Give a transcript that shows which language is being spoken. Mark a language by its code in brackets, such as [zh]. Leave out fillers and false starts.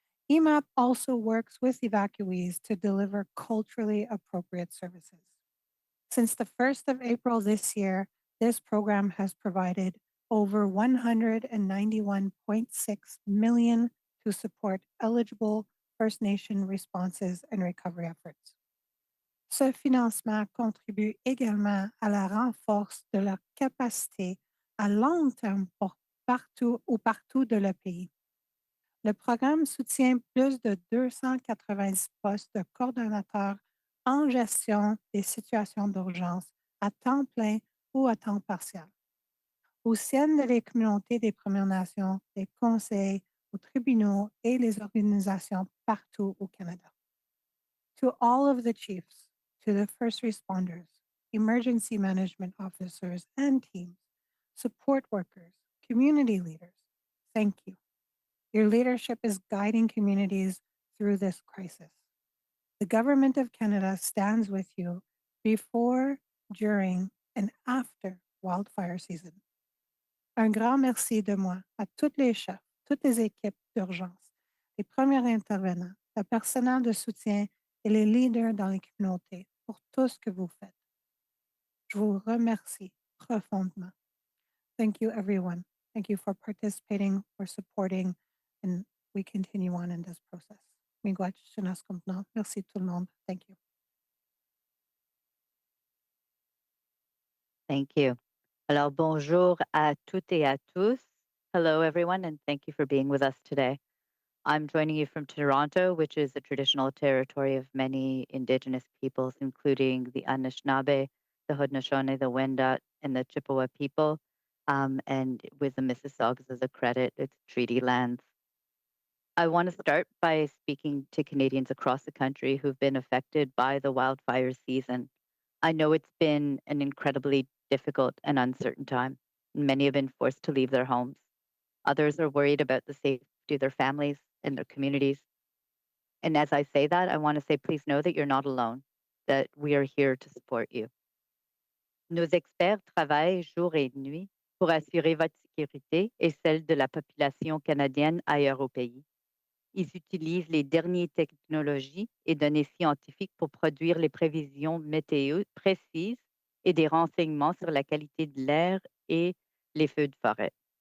[en] EMAP also works with evacuees to deliver culturally appropriate services. Since the 1st of April this year, this program has provided over $191.6 million to support eligible First Nation responses and recovery efforts. [fr] Ce financement contribue également à la renforce de leur capacité à long terme partout de le pays. Le programme soutient plus de 290 postes de coordonnateurs en gestion des situations d'urgence à temps plein ou à temps partiel, au sein des communautés des Premières Nations, des conseils, aux tribunaux et les organisations partout au Canada. [en] To all of the chiefs, to the first responders, emergency management officers and teams, support workers, community leaders, thank you. Your leadership is guiding communities through this crisis. The Government of Canada stands with you before, during, and after wildfire season. [fr] Un grand merci de moi à tous les chefs, toutes les équipes d'urgence, les premiers intervenants, le personnel de soutien et les leaders dans les communautés pour tout ce que vous faites. Je vous remercie profondément. [en] Thank you, everyone. Thank you for participating, for supporting, and we continue on in this process. [fr] Miigwech, Shinas Kumpna. Merci tout le monde. [en] Thank you. Thank you. [fr] Alors, bonjour à toutes et à tous. [en] Hello, everyone, and thank you for being with us today. I'm joining you from Toronto, which is the traditional territory of many Indigenous peoples, including the Anishinaabe, the Haudenosaunee, the Wendat, and the Chippewa people, and with the Mississaugas as a credit, it's treaty lands. I want to start by speaking to Canadians across the country who've been affected by the wildfire season. I know it's been an incredibly difficult and uncertain time. Many have been forced to leave their homes. Others are worried about the safety of their families and their communities. And as I say that, I want to say, please know that you're not alone, that we are here to support you. [fr] Nos experts travaillent jour et nuit pour assurer votre sécurité et celle de la population canadienne ailleurs au pays. Ils utilisent les dernières technologies et données scientifiques pour produire les prévisions météo précises et des renseignements sur la qualité de l'air et les feux de forêt.